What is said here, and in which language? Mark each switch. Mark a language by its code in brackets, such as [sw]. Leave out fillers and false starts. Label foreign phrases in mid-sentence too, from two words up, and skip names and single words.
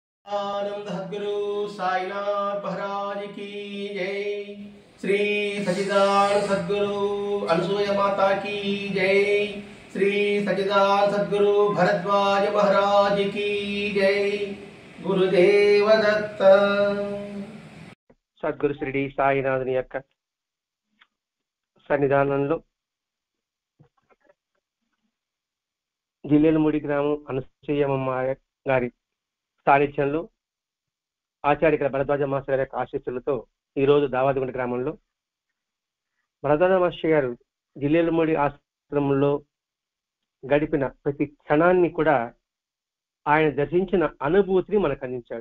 [hi] आनंद सद्गुरु साईनाथ महाराज की जय। श्री सच्चिदानंद सद्गुरु अनसूया माता की जय। श्री सच्चिदानंद सद्गुरु भरद्वाज महाराज की जय। गुरुदेव दत्त। [te] సద్గురు శ్రీ సాయినాథుని యొక్క సన్నిధానంలో జిల్లెలమూడి గ్రామం అనసూయమ్మ గారి సాన్నిధ్యంలో ఆచార్య భరద్వాజ మాస్టర్ గారి యొక్క ఆశీస్సులతో ఈరోజు దావాదిగుంట గ్రామంలో భరద్వాజ మాస్టర్ గారు జిల్లెలమూడి ఆశ్రమంలో గడిపిన ప్రతి క్షణాన్ని కూడా ఆయన దర్శించిన అనుభూతిని మనకు అందించాడు.